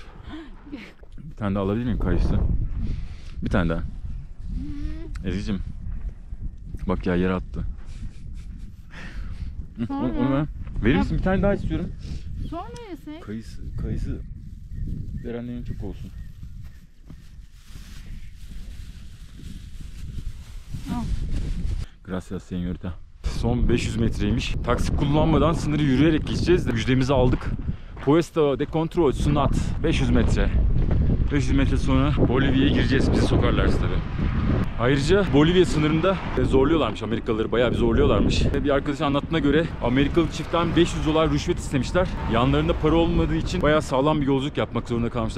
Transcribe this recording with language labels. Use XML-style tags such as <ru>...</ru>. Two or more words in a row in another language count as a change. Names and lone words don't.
<tr>Bir tane daha alabilir miyim kayısı? Bir tane daha. Ezgi'cim. Bak ya, yere attı. Onu ver. Verir misin? Bir tane daha istiyorum. Sonra yesek. Kayısı verenlerin çok olsun. Al.</tr> <es>Gracias señorita.</es> <tr>Son 500 metreymiş. Taksi kullanmadan sınırı yürüyerek geçeceğiz. Müjdemizi aldık.</tr> <es>Puesto de control Sunat. 500 metre.</es> <tr>500 metre sonra Bolivya'ya gireceğiz. Bizi sokarlarsa tabii. Ayrıca Bolivya sınırında zorluyorlarmış Amerikalıları. Bayağı bir zorluyorlarmış. Bir arkadaşın anlattığına göre Amerikalı çiftten $500 rüşvet istemişler. Yanlarında para olmadığı için bayağı sağlam bir yolculuk yapmak zorunda kalmışlar.</tr>